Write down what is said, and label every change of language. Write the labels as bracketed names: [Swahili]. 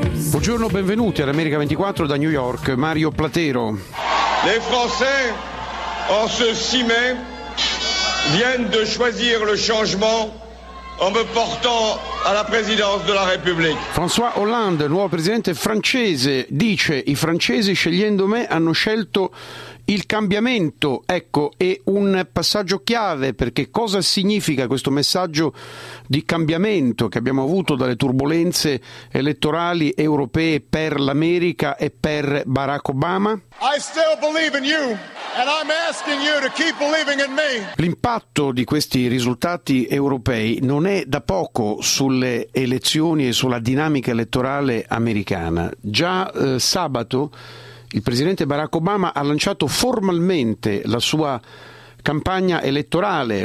[Italian] Buongiorno, benvenuti all'America 24 da New York, Mario Platero. [French] Les Français, en ce 6 mai, viennent de choisir le changement en me portant à la présidence de la République. [Italian] François Hollande, nuovo presidente francese, dice: i francesi scegliendo me hanno scelto il cambiamento. Ecco, è un passaggio chiave, perché cosa significa questo messaggio di cambiamento che abbiamo avuto dalle turbulenze elettorali europee per l'America e per Barack Obama? [English] I still believe in you, and I'm asking you to keep believing in me. [Italian] L'impatto di questi risultati europei non è da poco sulle elezioni e sulla dinamica elettorale americana. Già sabato il presidente Barack Obama ha lanciato formalmente la sua campagna elettorale.